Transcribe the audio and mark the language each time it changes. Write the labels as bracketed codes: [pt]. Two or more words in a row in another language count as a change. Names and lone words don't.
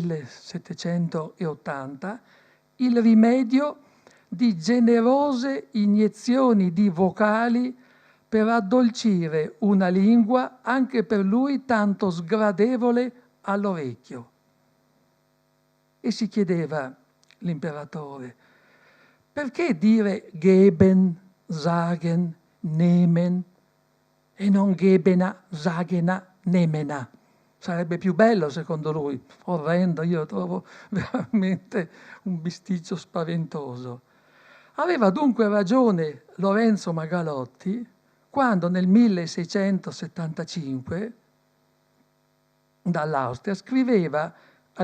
[it] 1780 il rimedio di generose iniezioni di vocali per addolcire una lingua anche per lui tanto sgradevole all'orecchio. E si chiedeva l'imperatore, perché dire [de] geben, sagen, nehmen [it] e non gebena, sagena, nemena? Sarebbe più bello secondo lui, orrendo, io lo trovo veramente un bisticcio spaventoso. Aveva dunque ragione Lorenzo Magalotti quando nel 1675 dall'Austria scriveva al